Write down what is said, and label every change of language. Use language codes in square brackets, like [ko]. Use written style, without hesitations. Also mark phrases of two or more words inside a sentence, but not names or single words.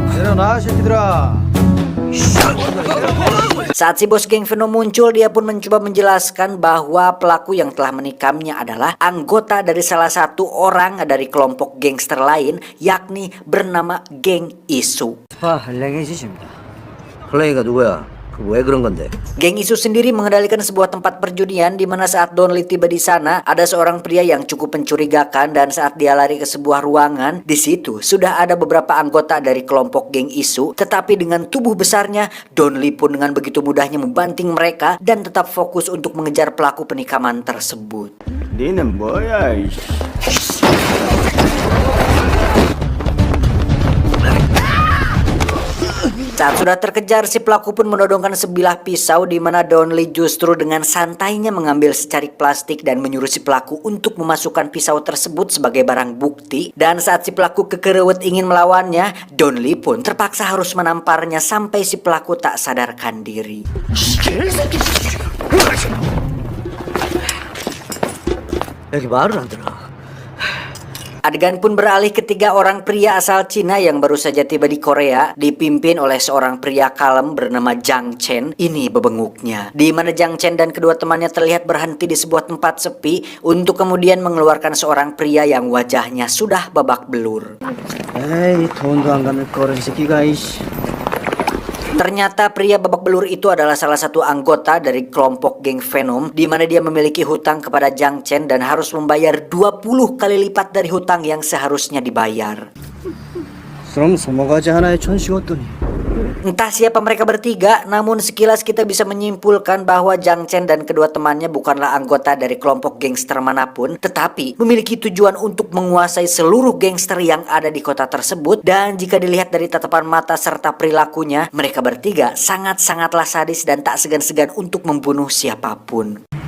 [id] Saat si bos geng Venom muncul, dia pun mencoba menjelaskan bahwa pelaku yang telah menikamnya adalah anggota dari salah satu orang dari kelompok gangster lain, yakni bernama Geng Isu. [ko] 플레이가 누구야? 왜 그런 건데? [id] Geng Isu sendiri mengendalikan sebuah tempat perjudian, di mana saat Don Lee tiba di sana ada seorang pria yang cukup mencurigakan, dan saat dia lari ke sebuah ruangan, di situ sudah ada beberapa anggota dari kelompok Geng Isu. Tetapi dengan tubuh besarnya, Don Lee pun dengan begitu mudahnya membanting mereka dan tetap fokus untuk mengejar pelaku penikaman tersebut. [ko] 니는 뭐야? [id] Saat sudah terkejar, si pelaku pun menodongkan sebilah pisau, di mana Don Lee justru dengan santainya mengambil secarik plastik dan menyuruh si pelaku untuk memasukkan pisau tersebut sebagai barang bukti. Dan saat si pelaku kekerewet ingin melawannya, Don Lee pun terpaksa harus menamparnya sampai si pelaku tak sadarkan diri. [ko] 여기 말을 안 들어. [id] Adegan pun beralih ketiga orang pria asal Cina yang baru saja tiba di Korea, dipimpin oleh seorang pria kalem bernama Jang Chen. Ini bebenguknya, di mana Jang Chen dan kedua temannya terlihat berhenti di sebuah tempat sepi untuk kemudian mengeluarkan seorang pria yang wajahnya sudah babak belur. [ko] 에이 돈도 안 가는 거를 새끼가 이씨. [id] Ternyata pria babak belur itu adalah salah satu anggota dari kelompok geng Venom, di mana dia memiliki hutang kepada Jang Chen dan harus membayar 20 kali lipat dari hutang yang seharusnya dibayar. [ko] 그럼 소모가지 하나에 1,000씩 얻더니 [id] Entah siapa mereka bertiga, namun sekilas kita bisa menyimpulkan bahwa Jang Chen dan kedua temannya bukanlah anggota dari kelompok gangster manapun, tetapi memiliki tujuan untuk menguasai seluruh gangster yang ada di kota tersebut. Dan jika dilihat dari tatapan mata serta perilakunya, mereka bertiga sangat-sangatlah sadis dan tak segan-segan untuk membunuh siapapun.